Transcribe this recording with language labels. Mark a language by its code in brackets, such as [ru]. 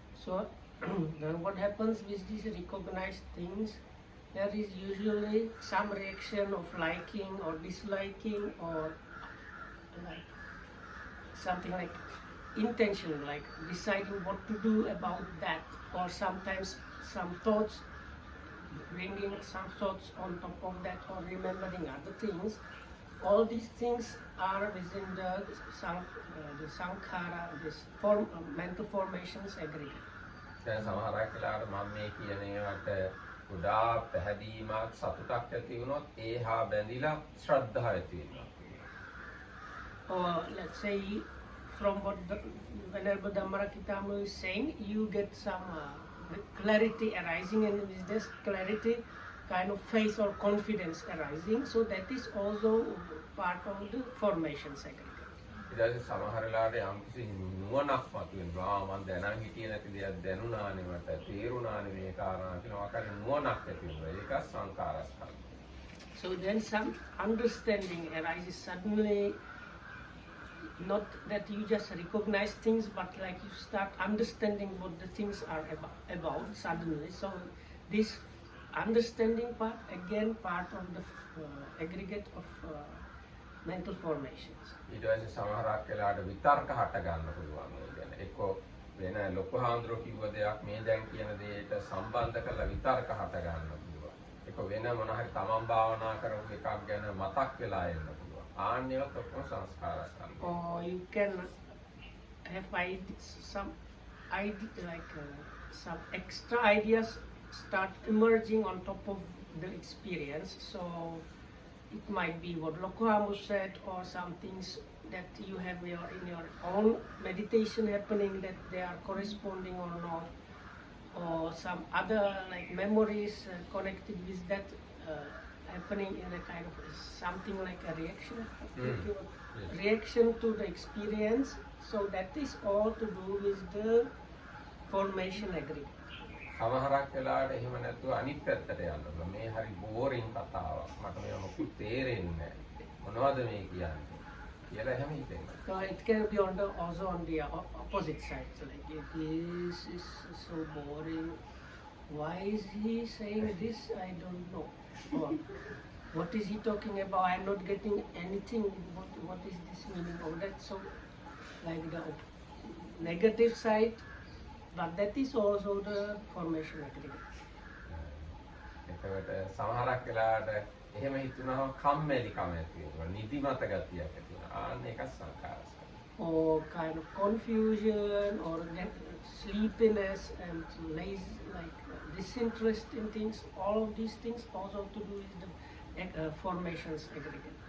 [en] So then what happens with these recognized things, there is usually some reaction of liking or disliking, or like something like intention, like deciding what to do about that, or sometimes some thoughts, bringing some thoughts on top of that, or remembering other things. All these things are within the sankhara, this mental formations aggregate. [si] දැන් සමහරක් වෙලාවට මම මේ කියන ඒවාට ගොඩාක් පැහැදීමක් සතුටක් ඇති වුණොත් ඒහා බැඳිලා ශ්‍රද්ධාව ඇති වෙනවා. [en] Or let's say from what Venerable Dhammarakitama is saying, you get some clarity arising, and with this clarity kind of faith or confidence arising, so that is also part of the formation aggregate. [si] ඊට සමහර වෙලාවට යම්කිසි නුවණක් මතුවෙනවා. මම දැනන් හිටියේ නැති දේක් දැනුණානේ, මට තේරුණානේ මේ කාරණා කියලා වගේ නුවණක් ඇති වෙනවා. ඒක සංකාරස්කන්ධ. [en] So then some understanding arises suddenly, not that you just recognize things, but like you start understanding what the things are about suddenly. So this understanding part, again part of the aggregate of mental formations. [si] ඊට පස්සේ සමහරක් වෙලාවට විතර්ක හට ගන්න පුළුවන්. ඒ කියන්නේ එක්ක වෙන ලොකු හාමුදුරුවෝ කිව්ව දෙයක් මේ දැන් කියන දෙයට සම්බන්ධ කරලා විතර්ක හට ගන්න පුළුවන්. ඒක වෙන මොන හරි තමන් භාවනා කරපු එකක් ගැන මතක් වෙලා එන්න පුළුවන්. ආන්නේවත් ඔක්කොම සංස්කාරස්කන්ධ. [en] Or you can have some like some extra ideas start emerging on top of the experience. So it might be what Lokohamu said, or some things that you have in your own meditation happening that they are corresponding or not, or some other like memories connected with that happening in a kind of something like a reaction, reaction to the experience. So that is all to do with the formation aggregate. [si] සමහරක් වෙලාවට එහෙම නැතුව අනිත් පැත්තට යනවා. මේ හරි boring කතාවක්. මට මේව මොකුත් තේරෙන්නේ නැහැ. මොනවද මේ කියන්නේ? කියලා එහෙම හිතෙනවා. [en] So it can be also on the opposite side. So like this is so boring. Why is he saying this? I don't know. Or what is he talking about? I'm not getting anything. What is this meaning of that? So like the negative side, but that is also the formation aggregate. [si] එතකොට සමහරක් වෙලාවට එහෙම හිතුනහම කම්මැලිකම ඇති වෙනවා. නිදිමත ගතියක් ඇති වෙනවා. ආන්න ඒක සංකාරස්කන්ධ. [en] Or kind of confusion or sleepiness and lazy, like disinterest in things. All of these things also to do with the formations aggregate.